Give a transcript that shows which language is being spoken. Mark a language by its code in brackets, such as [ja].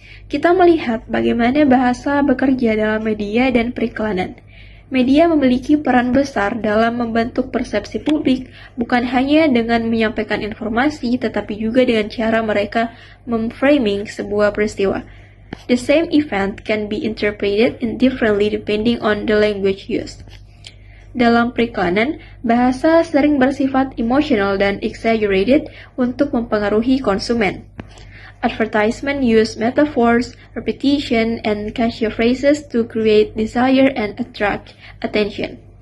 [id] Kita melihat bagaimana bahasa bekerja dalam media dan periklanan. Media memiliki peran besar dalam membentuk persepsi publik, bukan hanya dengan menyampaikan informasi, tetapi juga dengan cara mereka memframing sebuah peristiwa. [en] The same event can be interpreted differently depending on the language used. [id] Dalam periklanan, bahasa sering bersifat emosional dan exaggerated untuk mempengaruhi konsumen. [en] Advertisement use metaphors, repetition, and catchy phrases to create desire and attract attention.